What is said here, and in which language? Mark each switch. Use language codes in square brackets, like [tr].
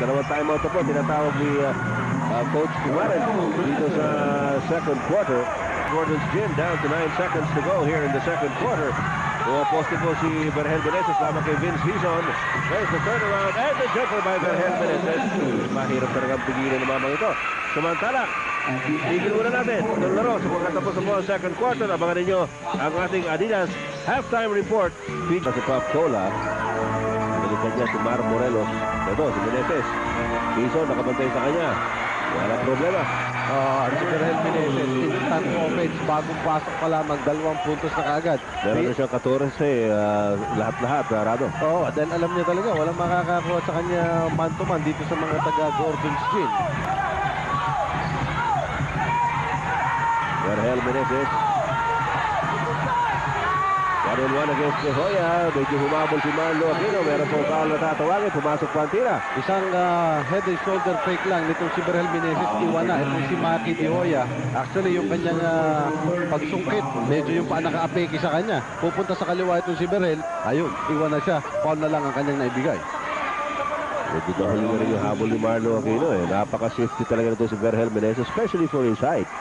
[tl] At dalawang timeout na po, tinatawag ni Coach Kumaren dito sa second quarter. [en] Gordon's Gym down to 9 seconds to go here in the second quarter. [tl] Pumaposte po si Berhel Meneses lamang kay Vince Hizon. [en] There's the turnaround and the jumper by Berhel Meneses. [tl] Mahirap talagang pigilan ng mamang ito. Samantala, tigil muna natin ng laro sa pagkatapos ng mga second quarter. Abangan ninyo ang ating Adidas halftime report. Si Pop Cola, nalikan niya si Mar Morelos. Ito, si Meneses. Hizon nakabantay sa kanya. Wala problema. Si Berhel Meneses, instant offense, bagong pasok pa lamang, 2 puntos na kaagad. Meron na siyang 14, lahat-lahat, Rado. Oo, dahil alam niya talaga, walang makakakuha sa kanya man-to-man dito sa mga taga-Gordon's Gym. Berhel Meneses. 1-on-1 against De Hoya. Medyo humabol si Marlo Aquino. Meron pong foul na tatawagin. Pumasok pa ang tira. Isang head and shoulder fake lang nitong si Berhel Meneses. Iwan na. Itong si Maki De Hoya. Actually, yung kanyang pagsungkit, medyo yung paa naka-apeki sa kanya. Pupunta sa kaliwa itong si Berhel. Ayun, iwan na siya. Foul na lang ang kanyang naibigay. Medyo dahil na rin yung habol ni Marlo Aquino. Napaka-shifty talaga nito si Berhel Meneses, [en] especially for his height.